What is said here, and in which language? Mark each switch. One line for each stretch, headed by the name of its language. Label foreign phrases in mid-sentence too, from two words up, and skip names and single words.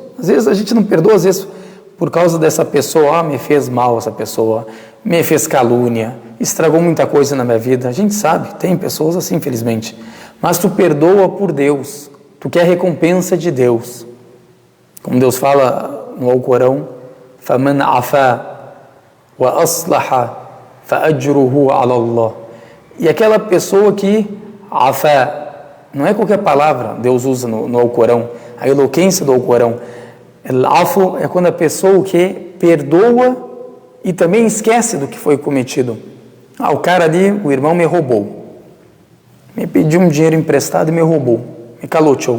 Portuguese: Às vezes a gente não perdoa, às vezes por causa dessa pessoa, me fez mal essa pessoa, me fez calúnia, estragou muita coisa na minha vida. A gente sabe, tem pessoas assim, infelizmente. Mas tu perdoa por Deus, tu quer a recompensa de Deus. Como Deus fala no Alcorão,
Arabic: فَمَنْ عَفَى وَأَصْلَحَ فَأَجْرُهُ عَلَى اللَّهِ.
Portuguese: E aquela pessoa que, afá, não é qualquer palavra Deus usa no Alcorão, a eloquência do Alcorão. Al-afu é quando a pessoa que perdoa e também esquece do que foi cometido. O cara ali, o irmão me roubou, me pediu um dinheiro emprestado e me roubou, me caloteou.